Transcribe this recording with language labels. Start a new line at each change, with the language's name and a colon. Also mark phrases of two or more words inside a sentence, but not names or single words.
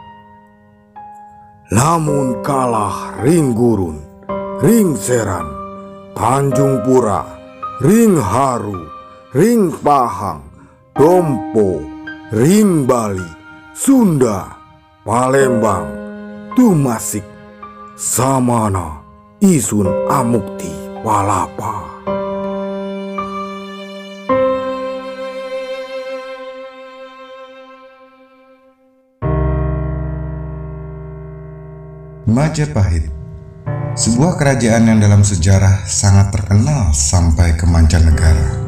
Kawi: Lamun kalah Ring Gurun, Ring Seran, Tanjung Pura, Ring Haru, Ring Pahang, Dompo, Ring Bali, Sunda, Palembang, Tumasik, Samana, isun Amukti Palapa.
Indonesian: Majapahit, sebuah kerajaan yang dalam sejarah sangat terkenal sampai ke mancanegara.